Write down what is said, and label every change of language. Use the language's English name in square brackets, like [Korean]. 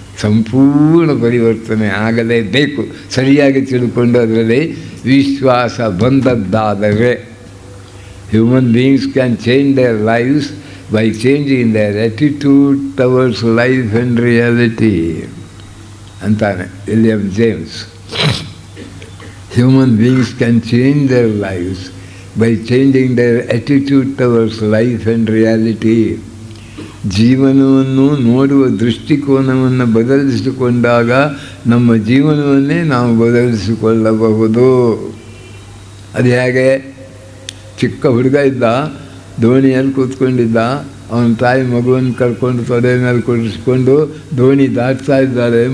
[Kannada] ಸಂಪೂರ್ಣ ಪರಿವರ್ತನೆ ಆಗಲೇಬೇಕು. ಸರಿಯಾಗಿ ತಿಳ್ಕೊಂಡು ಅದರಲ್ಲಿ ವಿಶ್ವಾಸ ಬಂದದ್ದಾದರೆ [English] human beings can change their lives by changing their attitude towards life and reality [Kannada] ಅಂತಾನೆ William James. [English] Human beings can change their lives by changing their attitude towards life and reality. [Kannada] ಜೀವನವನ್ನು ನೋಡುವ ದೃಷ್ಟಿಕೋನವನ್ನು ಬದಲಿಸಿಕೊಂಡಾಗ ನಮ್ಮ ಜೀವನವನ್ನೇ ನಾವು ಬದಲಿಸಿಕೊಳ್ಳಬಹುದು. ಅದು ಹೇಗೆ? ಚಿಕ್ಕ ಹುಡುಗ ಇದ್ದ, ದೋಣಿಯಲ್ಲಿ ಕೂತ್ಕೊಂಡಿದ್ದ. ಅವನ ತಾಯಿ ಮಗುವನ್ನು ಕರ್ಕೊಂಡು ತೊಡೆ ಮೇಲೆ ಕೂರಿಸ್ಕೊಂಡು ದೋಣಿ ದಾಟ್ತಾ ಇದ್ದಾರೆ.